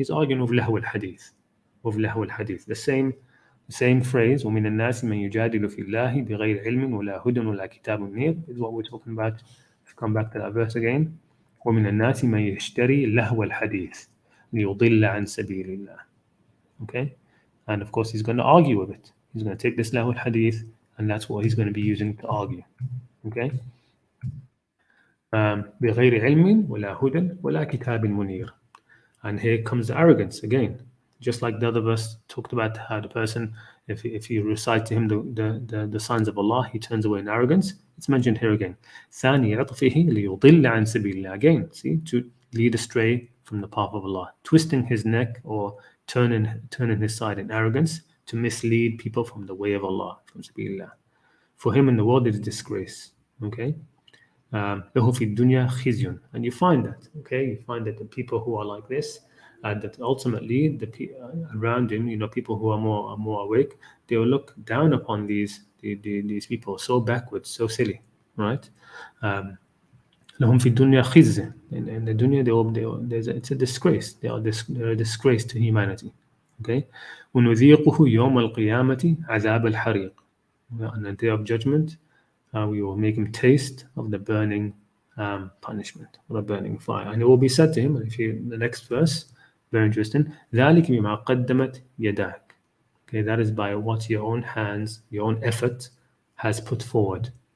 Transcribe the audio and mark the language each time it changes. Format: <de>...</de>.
<en>He's arguing with Lahw al-Hadith, the same phrase,</en> <ar>وَمِنَ النَّاسِ مَنْ يُجَادِلُ فِي اللَّهِ بِغَيْرِ عِلْمٍ وَلَا هُدًى وَلَا كِتَابٌ مُنِيرٌ,</ar> <en>is what we're talking about. Let's come back to that verse again.</en> <ar>وَمِنَ النَّاسِ مَنْ يَشْتَرِي لَهْوَ الْحَدِيثِ لِيُضِلَّ عَنْ سَبِيلِ اللَّهِ.</ar> <en>Okay, and of course he's going to argue with it. He's going to take this Lahw al-Hadith, and that's what he's going to be using to argue. Okay.</en> <ar>بغير علم ولا هدى ولا كتاب منير.</ar> <en>And here comes the arrogance again. Just like the other verse talked about how the person, if you recite to him the signs of Allah, he turns away in arrogance. It's mentioned here again.</en> <ar>ثاني عطفه ليضل عن سبيل الله.</ar> <en>Again, see, to lead astray from the path of Allah, twisting his neck or turning his side in arrogance to mislead people from the way of Allah, from sabilillah. For him in the world it is disgrace.</en> <ar>Okay. له في الدنيا خزي.</ar> <en>And you find that, okay, you find that the people who are like this, that ultimately around him, people who are more awake, they will look down upon these people, so backwards, so silly, right?</en> <ar>لهم في الدنيا خزي.</ar> <en>In the dunya, it's a disgrace. They're a disgrace to humanity. Okay.</en> <ar>ونذيقه يوم القيامة عذاب الحريق.</ar> <en>On the day of judgment, we will make him taste of the burning punishment, or the burning fire. And it will be said to him, the next verse, very interesting,</en> <ar>ذَلِكَ بِمَا قَدَّمَتْ يَدَاكَ.</ar> <en>Okay, that is by what your own hands, your own effort has put forward.</en>